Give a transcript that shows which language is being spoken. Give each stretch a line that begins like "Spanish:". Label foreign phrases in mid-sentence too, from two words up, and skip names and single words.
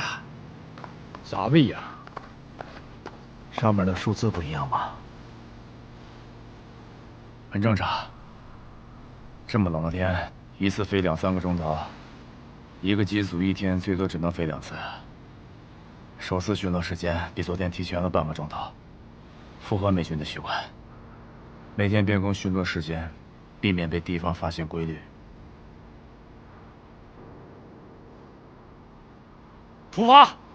Chinese: 咋不一樣？上面的數字不一樣吧？很正常。這麼冷的天，一次飛2、3個鐘頭，一個機組一天最多只能飛2次。首次巡邏時間比昨天提前了半個鐘頭，符合美軍的習慣。每天變更巡邏時間，避免被敵方發現規律。出發！